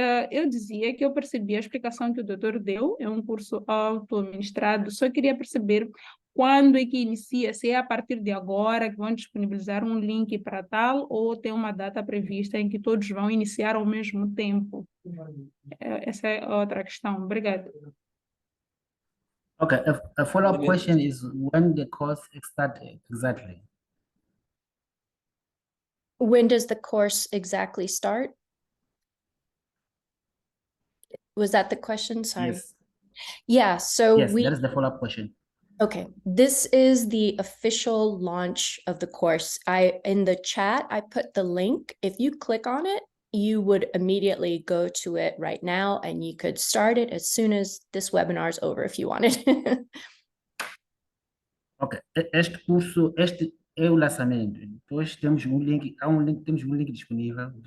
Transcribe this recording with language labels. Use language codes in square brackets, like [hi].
[pt] Eu dizia que eu percebi a explicação que o doutor deu, é um curso auto-administrado, só queria perceber quando é que inicia, se é a partir de agora que vão disponibilizar um link para tal, ou tem uma data prevista em que todos vão iniciar ao mesmo tempo. Essa é outra questão. Obrigada. [en] Okay, a follow-up question is when the course start exactly? When does the course exactly start? Was that the question? Sorry. Yes, Yeah, so yes, that is the follow-up question. okay, this is the official launch of the course. In the chat, I put the link. If you click on it, you would immediately go to it right now, and you could start it as soon as this webinar is over if you wanted. [pt] Ok, este curso, este é o lançamento. Depois temos um link, temos um link disponível.